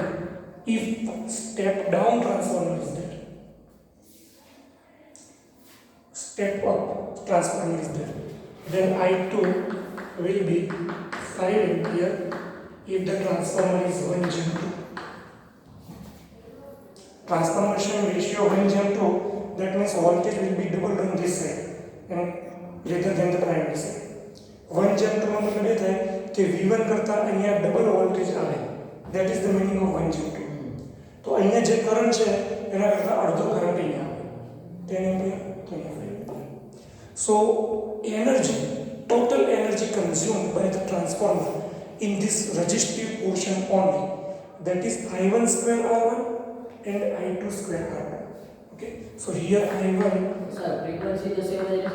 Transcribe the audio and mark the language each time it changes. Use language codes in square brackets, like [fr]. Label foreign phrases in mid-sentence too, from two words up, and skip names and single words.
[en] If step down transformer is there, step up transformer is there, then I2 will be 5 ampere if the transformer is 1:2. Transformation ratio 1:2, that means voltage will be doubled on this side and rather than the primary side. [gu] 1:2 માં મતલબ એ થાય કે V1 કરતા અહીંયા [en] double voltage [gu] આવે, [en] that is the meaning of 1:2. [gu] તો અહીંયા જે કરંટ છે એના કરતા અડધો કરંટ અહીંયા આવે, 10 એમ્પિયર તો અહીંયા 5 એમ્પિયર. [en] So energy, total energy consumed by the transformer in this resistive portion only, that is I1 square R1 and I2 square R2. Okay, so here I1, sir, frequency the same as